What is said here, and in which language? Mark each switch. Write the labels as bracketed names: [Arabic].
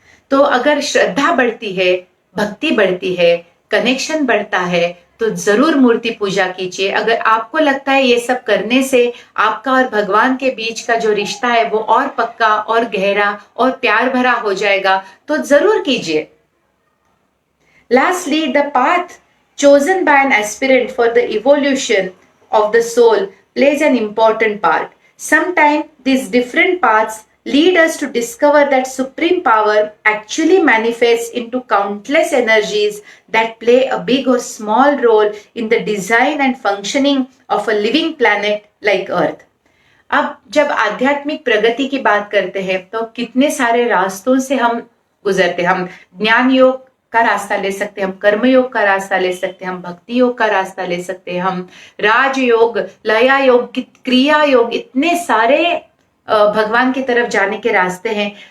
[Hindi] तो अगर श्रद्धा बढ़ती है, भक्ति बढ़ती है, कनेक्शन बढ़ता है तो जरूर मूर्ति पूजा कीजिए। अगर आपको लगता है ये सब करने से आपका और भगवान के बीच का जो रिश्ता है वो और पक्का और गहरा और प्यार भरा हो जाएगा तो जरूर कीजिए। [English] Lastly, the path chosen by an aspirant for the evolution of the soul plays an important part. Sometimes these different paths lead us to discover that supreme power actually manifests into countless energies that play a big or small role in the design and functioning of a living planet like Earth. [Hindi] अब जब आध्यात्मिक प्रगति की बात करते हैं तो कितने सारे रास्तों से हम गुजरते हैं। हम ज्ञान योग का रास्ता ले सकते हैं, हम कर्म योग का रास्ता ले सकते हैं, हम भक्ति योग का रास्ता ले सकते हैं, हम राज योग, लया योग, क्रिया योग, इतने सारे भगवान की तरफ जाने के रास्ते हैं।